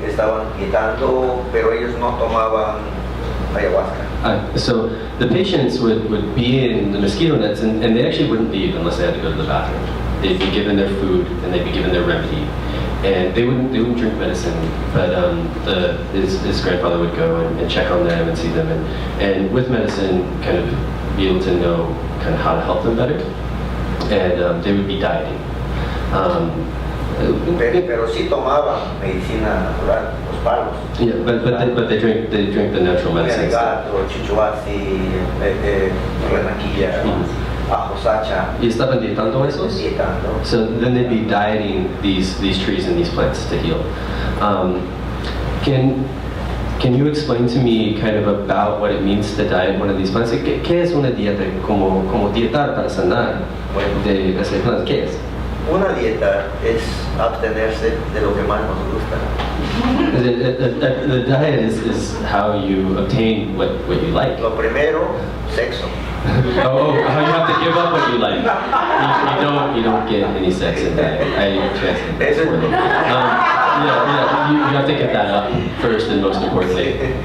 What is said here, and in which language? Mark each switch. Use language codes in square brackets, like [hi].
[es] Estaban dietando, pero ellos no tomaban ayahuasca. [en] So the patients would be in the mosquito nets, and they actually wouldn't leave unless they had to go to the bathroom. They'd be given their food, and they'd be given their remedy. And they wouldn't drink medicine, but his grandfather would go and check on them and see them, and with medicine kind of be able to know kind of how to help them better, and they would be dieting. [es] Pero sí tomaban medicina natural, los palos. [en] Yeah, but they drink the natural medicine. [es] Gato, chichuasi, renaquilla, ajo sacha. Y estaban dietando esos? Dietando. [en] So then they'd be dieting these trees and these plants to heal. Can you explain to me kind of about what it means to diet one of these plants? [es] ¿Qué es una dieta? Como dietar para sanar de esas plantas, ¿qué es? Una dieta es abstenerse de lo que más nos gusta. [en] The diet is how you obtain what you like. [es] Lo primero, sexo. [en] How you have to give up what you like. You don't get any sex in diet. I translate that for you. You have to get that up first and most importantly.